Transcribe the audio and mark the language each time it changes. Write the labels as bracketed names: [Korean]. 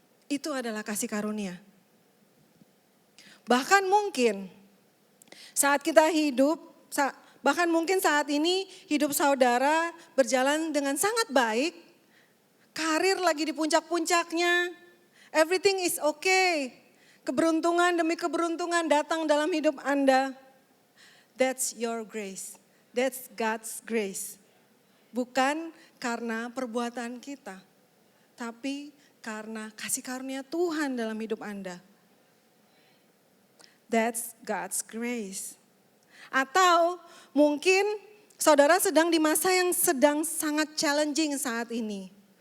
[Indonesian] Itu adalah kasih karunia. Bahkan mungkin saat kita hidup, bahkan mungkin saat ini hidup saudara berjalan dengan sangat baik, karir lagi di puncak-puncaknya, [English] everything is okay. [Indonesian] Keberuntungan demi keberuntungan datang dalam hidup Anda. [English] That's your grace, that's God's grace. [Indonesian] Bukan karena perbuatan kita, tapi karena kasih karunia Tuhan dalam hidup Anda. [English] That's God's grace. [Indonesian] Atau mungkin saudara sedang di masa yang sedang sangat challenging saat ini.